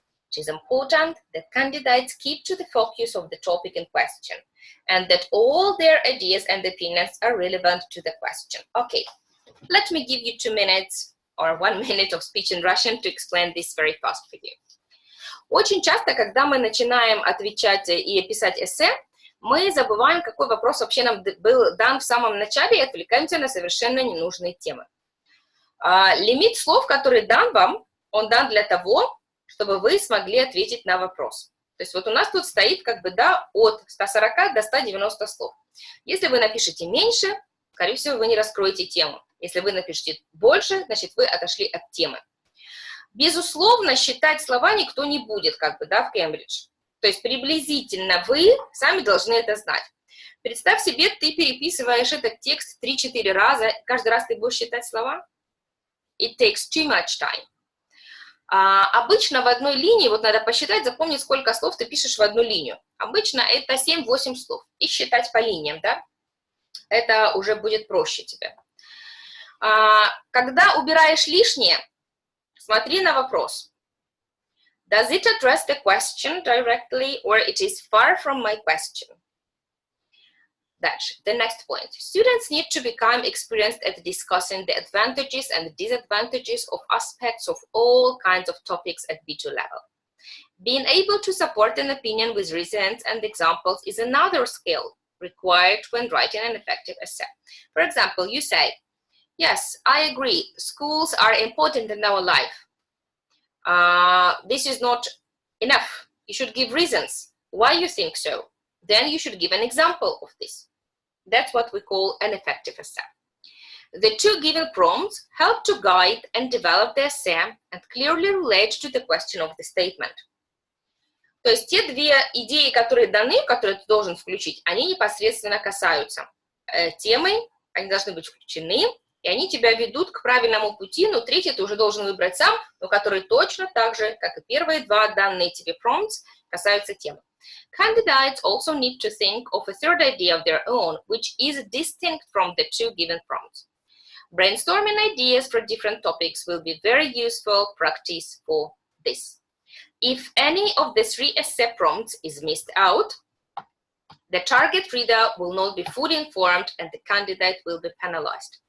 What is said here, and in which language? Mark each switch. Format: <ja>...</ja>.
<en>It is important that candidates keep to the focus of the topic in question and that all their ideas and opinions are relevant to the question. Okay, let me give you 2 minutes or 1 minute of speech in Russian to explain this very fast for you.</en> <ru>Очень часто, когда мы начинаем отвечать и писать эссе, мы забываем, какой вопрос вообще нам был дан в самом начале, и отвлекаемся на совершенно ненужные темы. Лимит слов, который дан вам, он дан для того, чтобы вы смогли ответить на вопрос. То есть вот у нас тут стоит как бы, да, от 140 до 190 слов. Если вы напишете меньше, скорее всего, вы не раскроете тему. Если вы напишете больше, значит, вы отошли от темы. Безусловно, считать слова никто не будет, как бы, да, в Кембридж. То есть приблизительно вы сами должны это знать. Представь себе, ты переписываешь этот текст 3-4 раза, каждый раз ты будешь считать слова.</ru> <en>It takes too much time.</en> <ru>Обычно в одной линии, вот надо посчитать, запомнить, сколько слов ты пишешь в одну линию. Обычно это 7-8 слов. И считать по линиям, да? Это уже будет проще тебе. Когда убираешь лишнее, смотри на вопрос.</ru> <en>Does it address the question directly or it is far from my question?</en> <ru>Дальше,</ru> <en>the next point. Students need to become experienced at discussing the advantages and disadvantages of aspects of all kinds of topics at B2 level. Being able to support an opinion with reasons and examples is another skill required when writing an effective essay. For example, you say, yes, I agree, schools are important in our life. This is not enough. You should give reasons why you think so. Then you should give an example of this. That's what we call an effective essay. The two given prompts help to guide and develop the essay and clearly relate to the question of the statement.</en> <ru>То есть те две идеи, которые даны, которые ты должен включить, они непосредственно касаются темы, они должны быть включены, и они тебя ведут к правильному пути, но третий ты уже должен выбрать сам, но который точно так же, как и первые два данные тебе prompts, касаются темы.</ru> <en>Candidates also need to think of a third idea of their own, which is distinct from the two given prompts. Brainstorming ideas for different topics will be very useful practice for this. If any of the three essay prompts is missed out, the target reader will not be fully informed and the candidate will be penalized.</en>